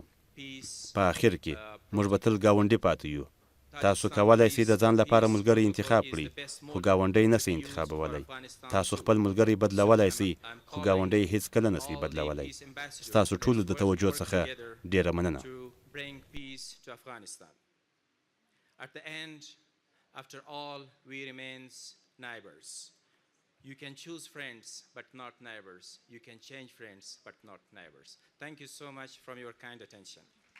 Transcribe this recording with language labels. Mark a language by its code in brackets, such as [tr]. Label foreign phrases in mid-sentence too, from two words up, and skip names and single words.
[ps] په آخر کې موږ به تل ګاونډي پاتې یو. تاسو کولای شئ د ځان لپاره ملګری انتخاب کړئ خو ګاونډی نه شئ انتخابولی. تاسو خپل ملګری بدلولی شئ خو ګاونډی هیڅکله نه شئ بدلولی. ستاسو ټولو د توجه څخه ډیره مننه. [en] At the end, after all, we remain neighbors. You can choose friends, but not neighbors. You can change friends, but not neighbors. Thank you so much for your kind attention.